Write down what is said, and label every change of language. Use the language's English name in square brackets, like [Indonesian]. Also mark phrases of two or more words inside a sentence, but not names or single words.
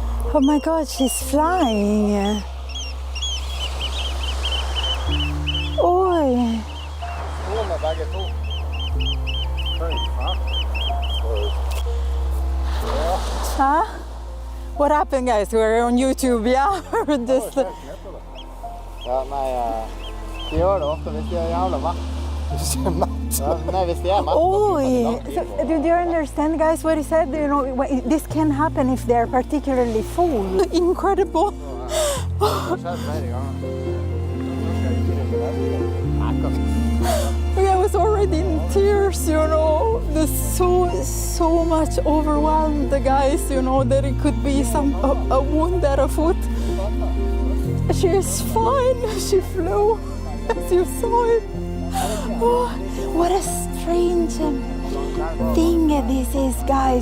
[English] Oh my God, she's flying. Oj. Huh? What happened, guys? We're on YouTube, yeah? Just... [Norwegian] Ja, nei, de gjør det ofte hvis de er jævla mett. Ja, nei, hvis de er mett. Oi! [English] So, do you understand, guys, what he said? You know, this can happen if they're particularly full. Incredible! [Norwegian] Det har skjedd flere ganger. [English] I was already in tears, you know. There's so much overwhelmed the guys, you know, that it could be a wound at a foot. She's fine. She flew, as you saw it. Oh, what a strange thing this is, guys.